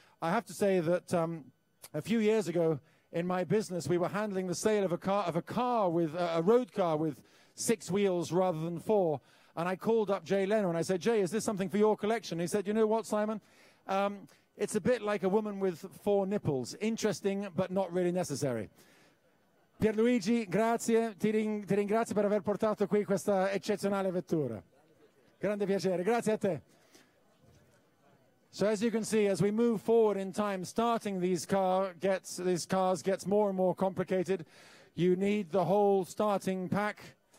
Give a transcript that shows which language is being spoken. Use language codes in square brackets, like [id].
[en] I have to say that a few years ago in my business, we were handling the sale of a road car with 6 wheels rather than 4. And I called up Jay Leno and I said, Jay, is this something for your collection? He said, you know what, Simon? It's a bit like a woman with 4 nipples. Interesting, but not really necessary. [it] Pierluigi, grazie. Ti ringrazio per aver portato qui questa eccezionale vettura. Grande piacere. Grazie a te. [en] So as you can see, as we move forward in time, starting these cars gets more and more complicated. You need the whole starting pack.